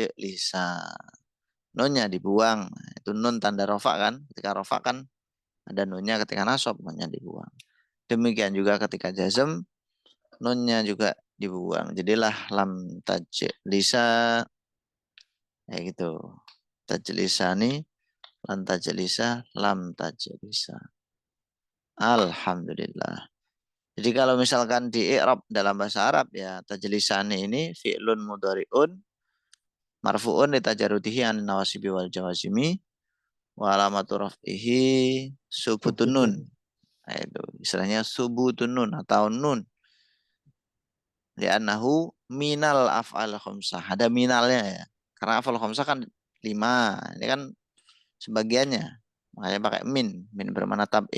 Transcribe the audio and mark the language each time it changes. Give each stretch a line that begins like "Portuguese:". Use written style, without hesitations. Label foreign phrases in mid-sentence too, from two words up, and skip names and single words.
Indonesian: Nunnya dibuang. Itu nun tanda rofak kan. Ketika rofak kan Ada nunnya ketika nasab, nunnya dibuang. Demikian juga ketika jazm, nunnya juga dibuang. Jadilah
Arabic: لم تجلسا,
Indonesian: kayak gitu.
Arabic: تجلسان، لم تجلسا، لم تجلسا.
Indonesian: Alhamdulillah. Jadi kalau misalkan di i'rab dalam bahasa Arab ya, tajlisani ini
Arabic: فعل مضارع مرفوع لتجرده عن النواصب والجوازم وعلامة رفعه ثبوت النون.
Indonesian: Nah, itu istilahnya
Arabic: ثبوت النون
Indonesian: atau nun.
Arabic: لأنه من الأفعال الخمسة.
Indonesian: Ada minalnya ya. Karena
Arabic: الأفعال الخمسة
Indonesian: kan 5. Ini kan sebagiannya. Makanya pakai min. Min bermakna tab'id.